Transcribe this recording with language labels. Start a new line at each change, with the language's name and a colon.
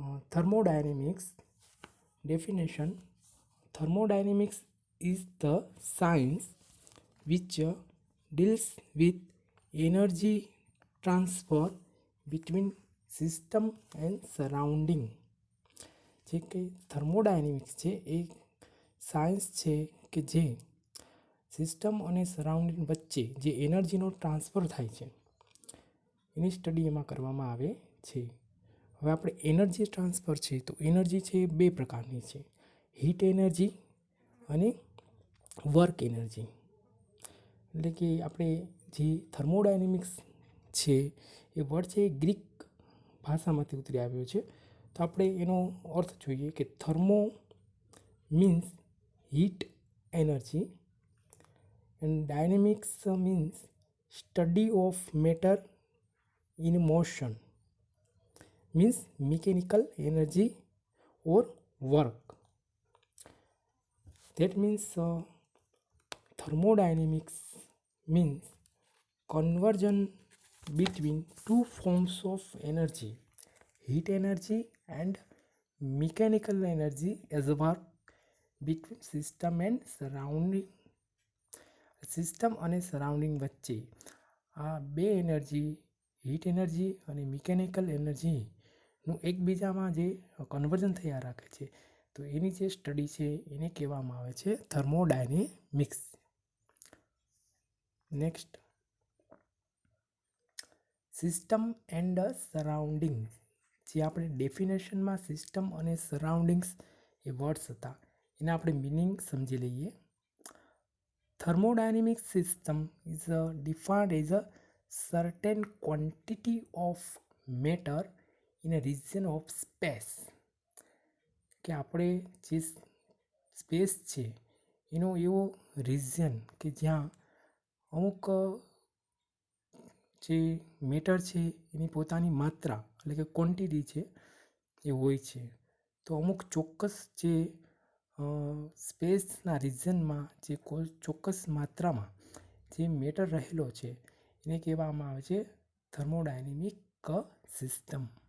English: Thermodynamics definition. Thermodynamics is the science which deals with energy transfer between system and surrounding.
Gujarati: જે કે thermodynamics છે એ science છે કે જે સિસ્ટમ અને સરાઉન્ડિંગ વચ્ચે જે એનર્જીનો ટ્રાન્સફર થાય છે એની સ્ટડી એમાં કરવામાં આવે છે. હવે આપણે એનર્જી ટ્રાન્સફર છે તો એનર્જી છે એ બે પ્રકારની છે, હીટ એનર્જી અને વર્ક એનર્જી. એટલે કે આપણે જે થર્મોડાયનેમિક્સ છે એ વર્ડ છે એ ગ્રીક ભાષામાંથી ઉતરી આવ્યો છે. તો આપણે એનો અર્થ જોઈએ કે thermo means heat energy and dynamics means study of matter
English: in motion, means mechanical energy or work. That means thermodynamics means conversion between two forms of energy, heat energy and mechanical energy as work between system and surrounding.
Gujarati: System અને surrounding વચ્ચે આ બે energy, heat energy અને mechanical એનર્જીનું એકબીજામાં જે conversion થયા રાખે છે તો એની જે સ્ટડી છે એને કહેવામાં આવે છે thermodynamics. Next, system and surroundings. જે આપણે ડેફિનેશનમાં સિસ્ટમ અને સરાઉન્ડિંગ્સ એ વર્ડ્સ હતા એના આપણે મિનિંગ સમજી લઈએ.
English: Thermodynamic system is defined as a certain quantity of matter in a region of space.
Gujarati: કે આપણે જે સ્પેસ છે એનો એવો રિજિયન કે જ્યાં અમુક જે મેટર છે એની પોતાની માત્રા એટલે કે ક્વોન્ટિટી છે એ હોય છે. તો અમુક ચોક્કસ જે સ્પેસના રિજનમાં જે ચોક્કસ માત્રામાં જે મેટર રહેલો છે એને કહેવામાં આવે છે થર્મોડાયનેમિક સિસ્ટમ.